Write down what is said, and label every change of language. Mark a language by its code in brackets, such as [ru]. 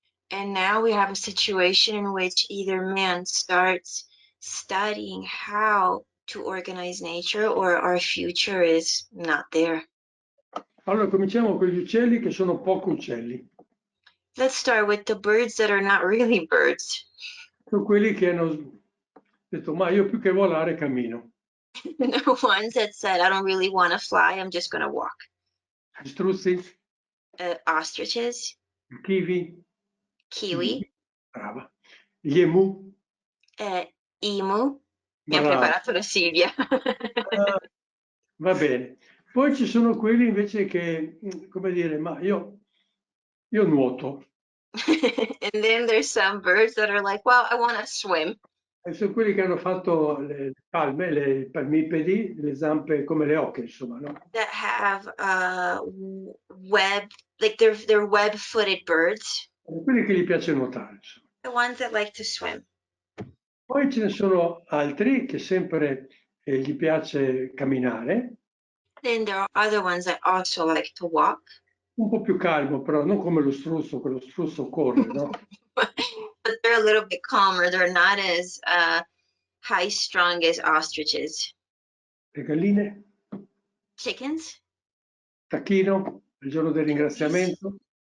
[en] And now we have a situation in which either man starts studying how to organize nature, or our future is not there. [it] Allora cominciamo con gli uccelli, che sono poco uccelli. [en] Let's start with the birds that are not really birds. [it] Sono quelli che hanno detto, ma io più che volare cammino. [en] The ones that said, I don't really want to fly, I'm just going to walk. [it] Gli struzzi, [en] Ostriches, [it] i kiwi, [en] kiwi, [it] brava, gli emu, emu. Mi ha brava. preparato la Silvia. Ah, va bene. Poi ci sono quelli invece che, come dire, ma io nuoto. [en] And then there's some birds that are like, well, I want to swim. [it] E sono quelli che hanno fatto le palme, i palmipedi, le zampe come le oche, insomma, no? [en] That have web, like they're web-footed birds. [it] Quelli che gli piace nuotare, insomma. [en] The ones that like to swim. [it] Poi ce ne sono altri che sempre gli piace camminare, [en] Then there are other ones that also like to walk. [it] un po' più calmo però, non come lo struzzo, che lo struzzo corre, no? [en] But they're a little bit calmer. They're not as high-strung as ostriches. [it] Le galline, [en] Chickens, [it] tacchino, il giorno del ringraziamento,